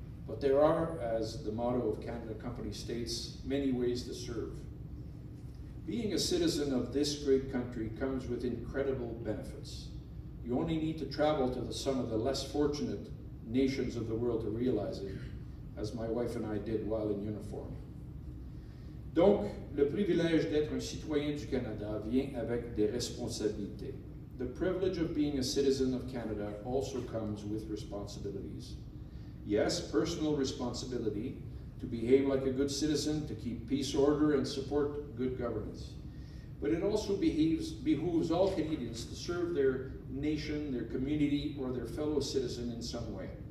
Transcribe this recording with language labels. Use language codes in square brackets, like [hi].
[en] But there are, as the motto of Canada Company states, many ways to serve. Being a citizen of this great country comes with incredible benefits. You only need to travel to some of the less fortunate nations of the world to realize it, as my wife and I did while in uniform. [fr] Donc, le privilège d'être un citoyen du Canada vient avec des responsabilités. [en] The privilege of being a citizen of Canada also comes with responsibilities. Yes, personal responsibility to behave like a good citizen, to keep peace, order, and support good governance. But it also behooves all Canadians to serve their nation, their community, or their fellow citizen in some way.